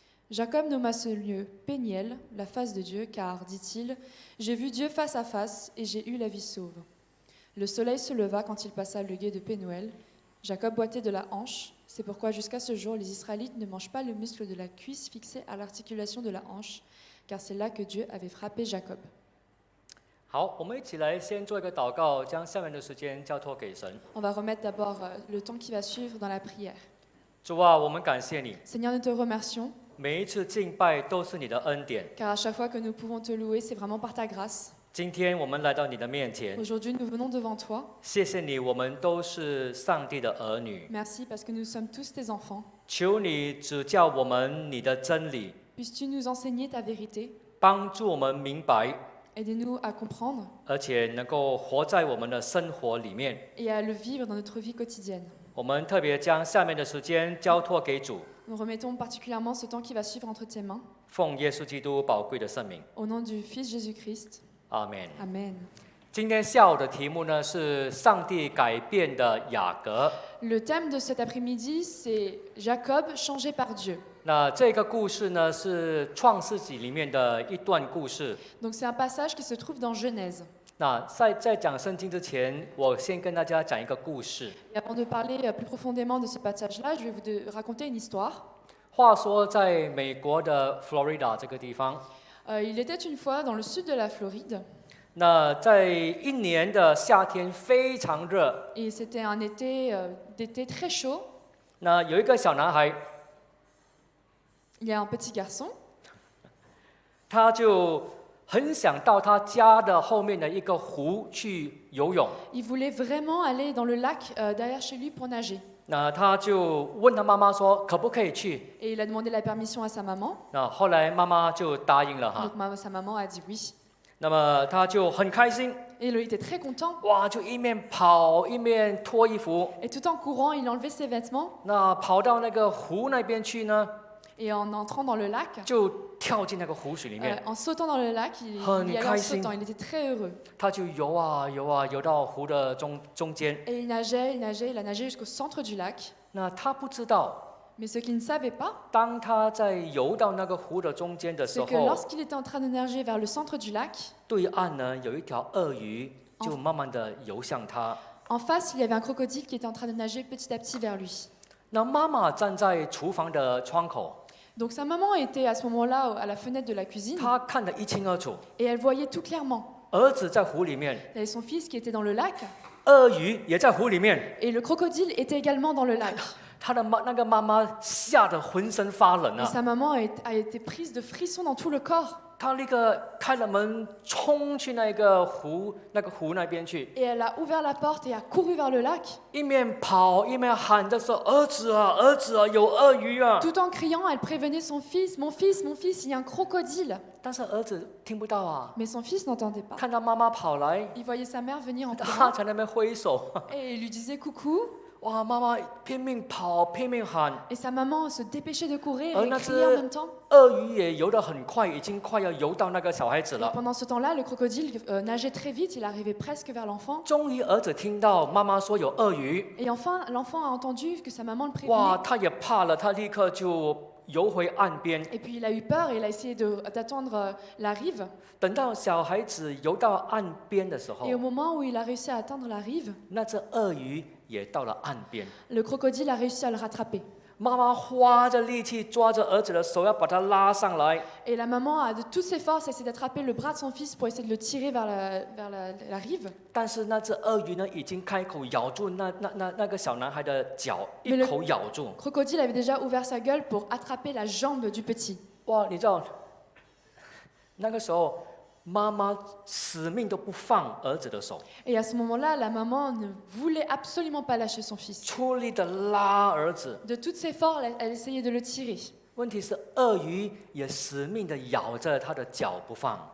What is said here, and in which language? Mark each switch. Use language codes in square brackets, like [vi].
[fr] Jacob nomma ce lieu Péniel, la face de Dieu, car, dit-il, « J'ai vu Dieu face à face et j'ai eu la vie sauve. » Le soleil se leva quand il passa le gué de Pénuel. Jacob boitait de la hanche. C'est pourquoi jusqu'à ce jour, les Israélites ne mangent pas le muscle de la cuisse fixé à l'articulation de la hanche, car c'est là que Dieu avait frappé Jacob. [zh] 好，我们一起来先做一个祷告，将下面的时间交托给神。 [fr] On va remettre d'abord le temps qui va suivre dans la prière. [zh] 主啊，我们感谢你， [fr] Seigneur, nous te remercions, [zh] 每一次敬拜都是你的恩典。 [fr] car à chaque fois que nous pouvons te louer, c'est vraiment par ta grâce. [zh] 今天我们来到你的面前， [fr] Aujourd'hui, nous venons devant toi. [zh] 谢谢你，我们都是上帝的儿女。 [fr] Merci parce que nous sommes tous tes enfants. [zh] 求你指教我们你的真理， [fr] Puisses-tu nous enseigner ta vérité? [zh] 帮助我们明白， [fr] Aidez-nous à comprendre [zh] 而且能够活在我们的生活里面。 [fr] et à le vivre dans notre vie quotidienne. [zh] 我们特别将下面的时间交托给主， [fr] Nous remettons particulièrement ce temps qui va suivre entre tes mains. [zh] 奉耶稣基督宝贵的圣名， [fr] Au nom du Fils Jésus-Christ. [zh] 阿门。 [fr] Amen. [zh] 今天下午的题目呢是上帝改变的雅各。 [fr] Le thème de cet après-midi, c'est Jacob changé par Dieu. [zh] 那这个故事呢是创世纪里面的一段故事。 [fr] Donc c'est un passage qui se trouve dans Genèse. [zh] 那在讲圣经之前，我先跟大家讲一个故事。 [fr] Et avant de parler plus profondément de ce passage-là, je vais vous raconter une histoire. [zh] 话说，在美国的 Florida 这个地方， [fr] Il était une fois dans le sud de la Floride, [zh] 那在一年的夏天非常热， [fr] et c'était un d'été très chaud. [zh] 那有一个小男孩， [fr] Il y a un petit garçon, [zh] 他就很想到他家的后面的一个湖去游泳。 [fr] il voulait vraiment aller dans le lac derrière chez lui pour nager. [zh] 那他就问他妈妈说，可不可以去？ [fr] Et il a demandé la permission à sa maman. [zh] 那后来妈妈就答应了哈。 [fr] Donc sa maman a dit oui. [zh] 那么他就很开心， [fr] Et il était très content. [zh] 哇，就一面跑一面脱衣服。 [fr] Et tout en courant, il enlevait ses vêtements. [zh] 那跑到那个湖那边去呢， [fr] Et en entrant dans le lac, [zh] 就跳进那个湖水里面。 [fr] en sautant dans le lac, il y allait en sautant. Il était très heureux. [zh] 他就游啊游啊，游到湖的中间。 [fr] Et il nageait, il a nagé jusqu'au centre du lac. [zh] 那他不知道， [fr] Mais ce qu'il ne savait pas, [zh] 当他在游到那个湖的中间的时 [fr] c'est que [zh] 候， [fr] lorsqu'il était en train de nager vers le centre du lac, [zh] 对岸呢有一条鳄鱼就慢慢的游向他。 [fr] en face, il y avait un crocodile qui était en train de nager petit à petit vers lui. [zh] 那妈妈站在厨房的窗口， [fr] Donc sa maman était à ce moment-là à la fenêtre de la cuisine [zh] 她看得一清二楚， [fr] et elle voyait tout clairement. [zh] 儿子在湖里面， [fr] Il y avait son fils qui était dans le lac [zh] 鳄鱼也在湖里面。 [fr] et le crocodile était également dans le lac. [zh] 他的那个妈妈吓得浑身发冷 [fr] Et 啊！ sa maman a été prise de frissons dans tout le corps. [zh] 她立刻开了门，冲去那个湖那边去， [fr] Et elle a ouvert la porte et a couru vers le lac, [zh] 一面跑一面喊着说：“儿子啊，儿子啊，有鳄鱼啊 [fr] tout en criant, elle prévenait son fils, mon fils, mon fils, il y a un crocodile. ！” [zh] 但是儿子听不到啊， [fr] Mais son fils n'entendait pas. [zh] 看到妈妈跑来， [fr] Il voyait sa mère venir en [zh] 他 [fr] courant [zh] 在那边挥手， [fr] et il lui disait coucou. [zh] 哇，妈妈拼命跑，拼命喊， [fr] Et sa maman se dépêchait de courir Oh, criait en c'est- même temps. [zh] 鳄鱼也游得很快，已经快要游到那个小孩子 [fr] Et [zh] 了。 [fr] pendant ce temps-là, le crocodile nageait très vite, il arrivait presque vers l'enfant. [zh] 终于儿子听到妈妈说有鳄鱼， [fr] Et enfin, l'enfant a entendu que sa maman le 哇， prévenait. [zh] 他也怕了，他立刻就游回岸边。 [fr] Et puis il a eu peur et il a essayé d'attendre la rive. [zh] 等到小孩子游到岸边的时候 [fr] Et au，moment où il a réussi à atteindre la rive, [zh] 那只鳄鱼也到了岸边。 [fr] le crocodile a réussi à le rattraper. [zh] 妈妈花着力气抓着儿子的手，要把他拉上来。 [fr] Et la maman a de toutes ses forces essayé d'attraper le bras de son fils pour essayer de le tirer vers la rive. [zh] 但是那只鳄鱼呢，已经开口咬住那个小男孩的脚，一口咬住。 [fr] Le crocodile avait déjà ouvert sa gueule pour attraper la jambe du petit. [zh] 哇，你知道，那个时候妈妈死命都不放儿子的手， [fr] Et à ce moment-là, la maman ne voulait absolument pas lâcher son fils. [zh] 出力的拉儿子。 [fr] De toutes ses forces, elle essayait de le tirer. [zh] 问题是，鳄鱼也死命的咬着他的脚不放。